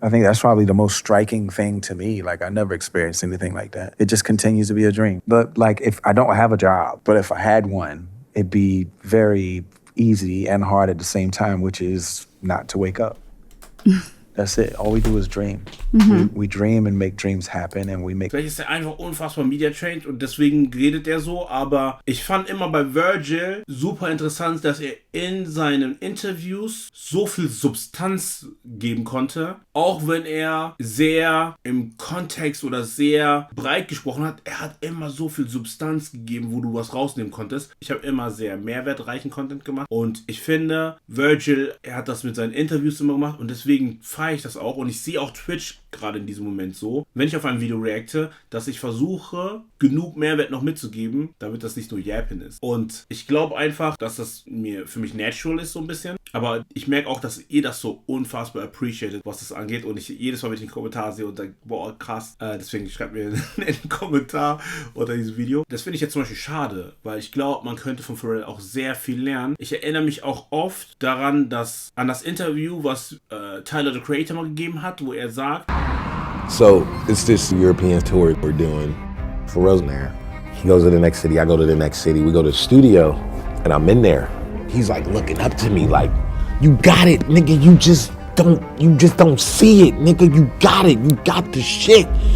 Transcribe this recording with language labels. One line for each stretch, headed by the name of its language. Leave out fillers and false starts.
English: I think that's probably the most striking thing to me. Like I never experienced anything like that. It just continues to be a dream. But like if I don't have a job, but if I had one, it'd be very easy and hard at the same time, which is not to wake up. That's it. All we do is dream. Mm-hmm. We dream and make dreams happen and we make...
German: Vielleicht ist er einfach unfassbar media-trained und deswegen redet er so, aber ich fand immer bei Virgil super interessant, dass er in seinen Interviews so viel Substanz geben konnte, auch wenn er sehr im Kontext oder sehr breit gesprochen hat. Er hat immer so viel Substanz gegeben, wo du was rausnehmen konntest. Ich habe immer sehr mehrwertreichen Content gemacht und ich finde, Virgil, er hat das mit seinen Interviews immer gemacht und deswegen feiere ich das auch und ich sehe auch Twitch gerade in diesem Moment so, wenn ich auf ein Video reacte, dass ich versuche, genug Mehrwert noch mitzugeben, damit das nicht nur Yappen ist. Und ich glaube einfach, dass das für mich natural ist so ein bisschen, aber ich merke auch, dass ihr das so unfassbar appreciated, was das angeht und ich jedes Mal, wenn ich den Kommentar sehe und denke, boah, krass, deswegen schreibt mir einen Kommentar unter diesem Video. Das finde ich jetzt zum Beispiel schade, weil ich glaube, man könnte von Pharrell auch sehr viel lernen. Ich erinnere mich auch oft daran, an das Interview, was Tyler, the Creator, mal gegeben hat, wo er sagt,
English: So it's this European tour we're doing. Pharrell's in there. He goes to the next city, I go to the next city. We go to the studio, and I'm in there. He's like looking up to me like, you got it, nigga, you just don't see it, nigga, you got the shit.